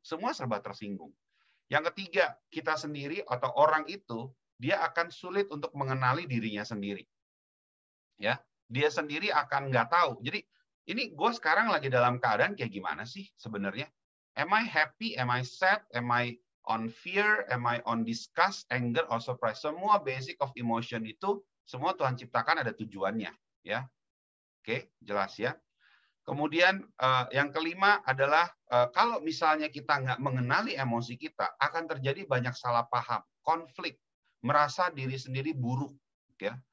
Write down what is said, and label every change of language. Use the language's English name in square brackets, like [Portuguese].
[Indonesian] Semua serba tersinggung. Yang ketiga, kita sendiri atau orang itu, dia akan sulit untuk mengenali dirinya sendiri. Ya, dia sendiri akan nggak tahu. Jadi, ini gue sekarang lagi dalam keadaan kayak gimana sih sebenarnya? [English] Am I happy? Am I sad? Am I on fear? Am I on disgust, anger, or surprise? [Indonesian] Semua [English] basic of emotion [Indonesian] itu, semua Tuhan ciptakan ada tujuannya. Ya, oke, jelas ya. Kemudian yang kelima adalah kalau misalnya kita nggak mengenali emosi kita, akan terjadi banyak salah paham, konflik, merasa diri sendiri buruk, ya.